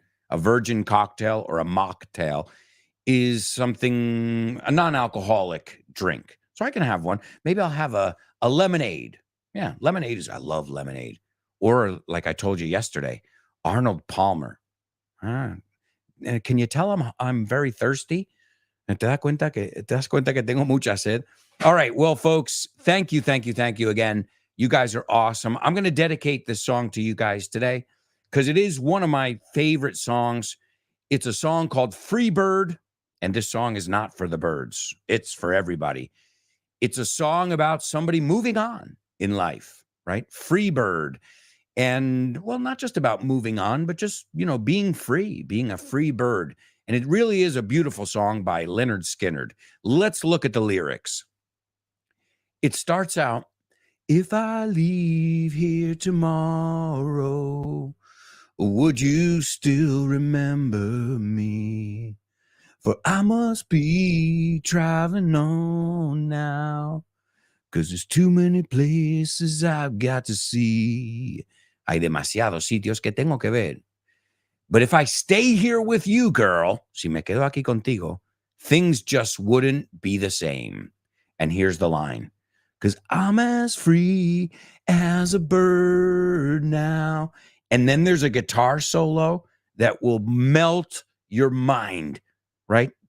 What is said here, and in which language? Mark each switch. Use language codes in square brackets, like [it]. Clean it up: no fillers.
[en] A virgin cocktail or a mocktail is something, a non-alcoholic drink. So I can have one. Maybe I'll have a lemonade. Yeah, I love lemonade. Or like I told you yesterday, Arnold Palmer. Can you tell I'm very thirsty? [es] ¿Te das cuenta que tengo mucha sed? [en] All right. Well, folks, thank you again. You guys are awesome. I'm going to dedicate this song to you guys today because it is one of my favorite songs. It's a song called Free Bird, and this song is not for the birds. It's for everybody. It's a song about somebody moving on in life, right? Free Bird. And, well, not just about moving on, but just, being free, being a free bird. And it really is a beautiful song by Leonard Skinner. Let's look at the lyrics. It starts out, if I leave here tomorrow, would you still remember me? For I must be traveling on now, 'cause there's too many places I've got to see. [es] Hay demasiados sitios que tengo que ver. [en] But if I stay here with you, girl, [es] si me quedo aquí contigo, [en] things just wouldn't be the same. And here's the line. 'Cause I'm as free as a bird now. And then there's a guitar solo that will melt your mind, right?